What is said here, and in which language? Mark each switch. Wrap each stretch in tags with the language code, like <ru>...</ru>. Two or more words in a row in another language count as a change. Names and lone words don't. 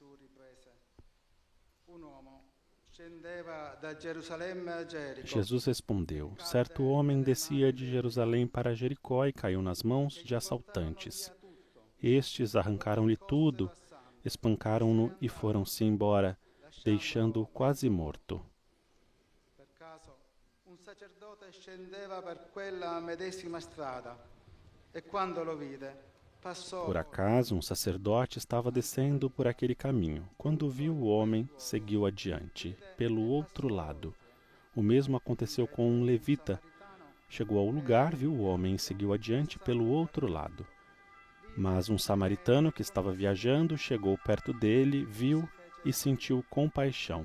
<pt>Jesus respondeu: Certo homem descia de Jerusalém para Jericó e caiu nas mãos de assaltantes. Estes arrancaram-lhe tudo, espancaram-no e foram-se embora, deixando-o quase morto.</pt> <it>Un sacerdote scendeva per quella medesima strada e quando lo vide passò.</it> <pt>Por acaso, um sacerdote estava descendo por aquele caminho. Quando viu o homem, seguiu adiante, pelo outro lado. O mesmo aconteceu com um levita. Chegou ao lugar, viu o homem e seguiu adiante pelo outro lado. Mas um samaritano que estava viajando chegou perto dele, viu e sentiu compaixão.</pt>